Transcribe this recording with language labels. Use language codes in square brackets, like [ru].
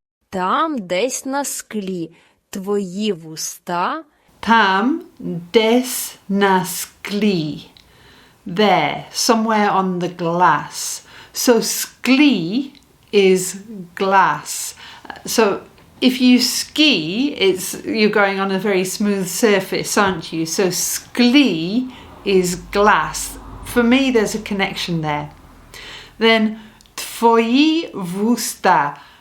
[uk] Там десь на склі твої вуста. Там десь на склі. [en] There, somewhere on the glass. So sklí is glass. So if you ski, you're going on a very smooth surface, aren't you? So sklí is glass. For me, there's a connection there. Then [uk] твої вуста.